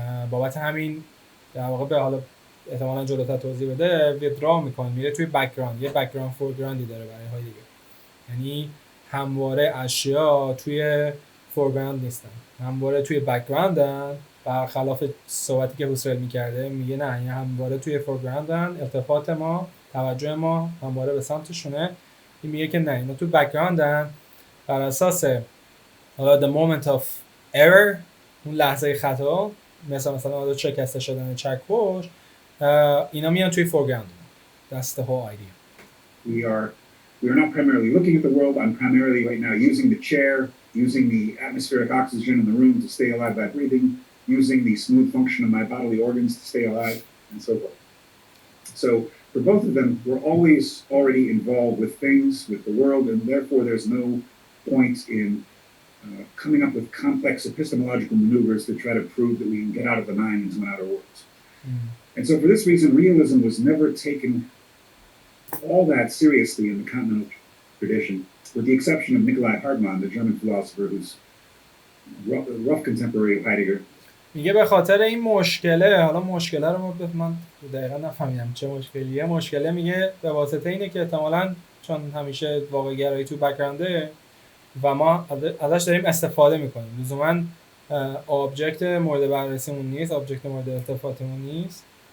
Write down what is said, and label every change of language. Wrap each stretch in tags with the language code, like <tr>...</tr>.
<fa>بابت همین در واقع به حالا احتمالاً جلوتر توضیح بده ویدرا میکنه، میره توی بک‌گراند، یه بک‌گراند فورگراندی داره برای هایدگر، یعنی همواره اشیا توی فورگراند نیستن، همواره توی بک‌گراندن، برخلاف صحبتی که هوسرل میکرده میگه نه، یعنی همواره توی فورگراندن، التفات ما، توجه ما همواره به سمتشونه. این میگه که نه، اینا توی بک‌گراندن، بر اساس حالا</fa> <en>the moment of error،</en> <fa>اون لحظه خطا، مثلا حالا شکسته شدن چکش، اینا میان توی فورگراند.</fa> <en>That's the whole idea. We are not primarily looking at the world. I'm primarily right now using the chair, using the atmospheric oxygen in the room to stay alive by breathing, using the smooth function of my bodily organs to stay alive, and so forth. So for both of them, we're always already involved with things, with the world, and therefore there's no point in coming up with complex epistemological maneuvers to try to prove that we can get out of the mind into an outer world. And so for this reason, realism was never taken all that seriously in the continental tradition, with the exception of Nikolai Hartmann, the German philosopher who's a rough contemporary of Heidegger.</en> <fa>میگه به خاطر این مشکله، حالا مشکله رو من دقیقا نفهمیدم چه مشکلیه. مشکله میگه به واسطه اینه که احتمالاً چون همیشه واقع گرایی تو بک‌گراندده و ما ازش داریم استفاده میکنیم، لزوماً آبجکت مورد بررسیمون نیست، آبجکت مورد التفاتمون نیست.</fa>